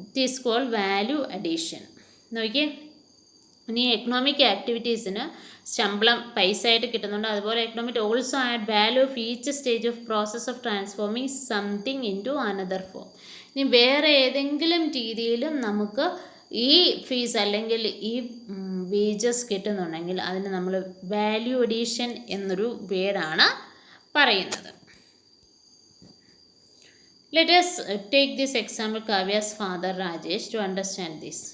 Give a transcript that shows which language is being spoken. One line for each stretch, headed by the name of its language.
English: It is called value addition.
Malayalam: നോക്കിയേ, ഇനി economic ആക്ടിവിറ്റീസിന് ശമ്പളം പൈസ ആയിട്ട് കിട്ടുന്നുണ്ട്.
English: അതുപോലെ economic also add value of each stage of process of transforming something into another form.
Malayalam: ഇനി വേറെ ഏതെങ്കിലും രീതിയിലും നമുക്ക് ഈ ഫീസ് അല്ലെങ്കിൽ ഈ വേജസ് കിട്ടുന്നുണ്ടെങ്കിൽ അതിന് നമ്മൾ വാല്യൂ അഡീഷൻ എന്നൊരു വേർഡാണ് പറയുന്നത്.
English: Let us take this example, Kavya's father Rajesh, to understand this.